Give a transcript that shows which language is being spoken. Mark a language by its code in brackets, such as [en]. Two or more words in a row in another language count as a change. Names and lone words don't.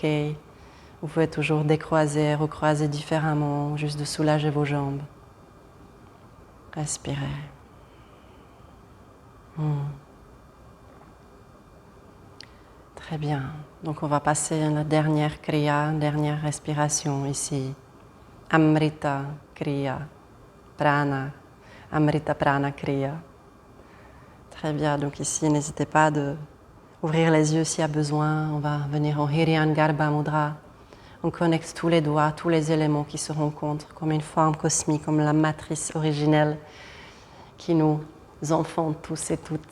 [fr] Vous pouvez toujours décroiser, recroiser différemment, juste de soulager vos jambes. Respirez. Très bien. Donc on va passer à la dernière kriya, dernière respiration ici. [sa] Amrita kriya, prana. Amrita prana kriya. [fr] Très bien. Donc ici, n'hésitez pas à ouvrir les yeux s'il y a besoin. On va venir en Hiryangarbha Mudra. On connecte tous les doigts, tous les éléments qui se rencontrent comme une forme cosmique, comme la matrice originelle qui nous enfante tous et toutes.